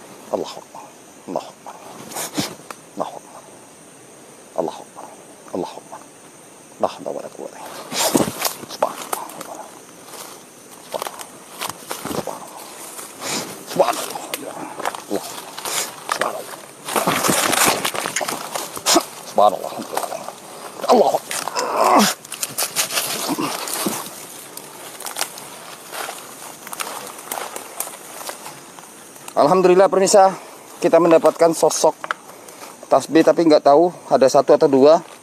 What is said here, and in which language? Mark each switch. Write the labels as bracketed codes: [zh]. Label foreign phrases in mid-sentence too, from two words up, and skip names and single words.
[ar] الله أكبر الله أكبر الله أكبر. الله أكبر الله أكبر. لا حول ولا قوة إلا بالله. سبحان الله سبحان الله. الله سبحان الله. Allah. [id] Alhamdulillah pemirsa, kita mendapatkan sosok tasbih tapi nggak tahu ada satu atau dua.